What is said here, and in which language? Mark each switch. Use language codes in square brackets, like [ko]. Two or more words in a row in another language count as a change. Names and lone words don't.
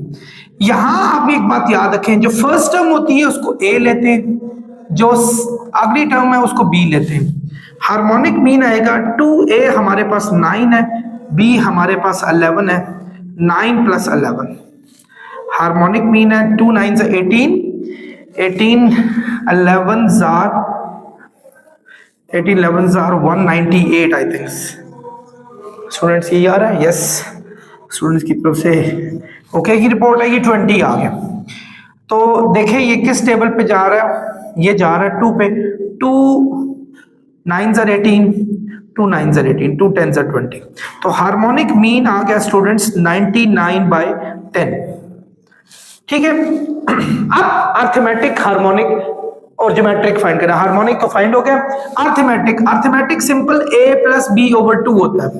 [hi] यहां आप एक बात याद रखें, जो [en] first term [hi] होती है उसको a लेते हैं, जो अगली टर्म है उसको b लेते हैं। [en] harmonic mean [hi] आएगा 2a हमारे पास 9 है, b हमारे पास 11 है, 9 + 11। [en] harmonic mean है 2 9s 18, 18 11s are 198 I think. [hi] स्टूडेंट्स ये आ रहा है? यस, स्टूडेंट्स की तरफ से ओके की रिपोर्ट है, ये 20 आ गया। तो देखें ये किस टेबल पे जा रहा है, ये जा रहा है 2 पे। [en] 2 9s are 18, 2 9s are 18, 2 10s are 20। [hi] तो [en] harmonic mean [hi] आ गया स्टूडेंट्स 99/10। ठीक है, अब [en] arithmetic, harmonic [hi] और [en] geometric find [hi] करना। हार्मोनिक तो फाइंड हो गया, [en] arithmetic simple [hi] a + b/2 होता है।